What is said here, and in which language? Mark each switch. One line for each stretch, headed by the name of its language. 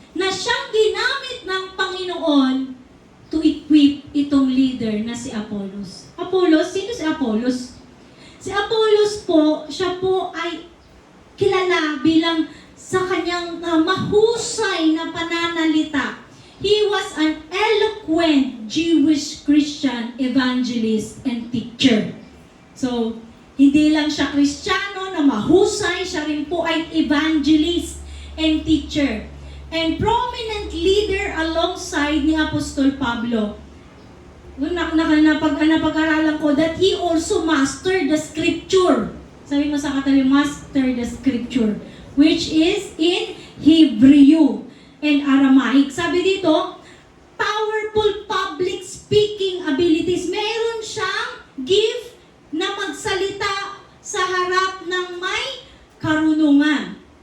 Filipino: Na siyang ginamit ng Panginoon
English: to equip
Filipino: itong leader na si Apollos. Apollos? Sino si Apollos? Si Apollos po, siya po ay kilala bilang sa kanyang mahusay na pananalita.
English: He was an eloquent Jewish Christian evangelist and teacher.
Filipino: So, hindi lang siya Kristiyano na mahusay, siya rin po ay
English: evangelist and teacher. And prominent leader alongside ni Apostol Pablo.
Filipino: Napag-aralan ko
English: that he also mastered the scripture.
Filipino: Sabi mo sa katabi,
English: master the scripture, which is in Hebrew and Aramaic.
Filipino: Sabi dito,
English: powerful public speaking abilities.
Filipino: Meron siyang gift na magsalita sa harap ng may karunungan.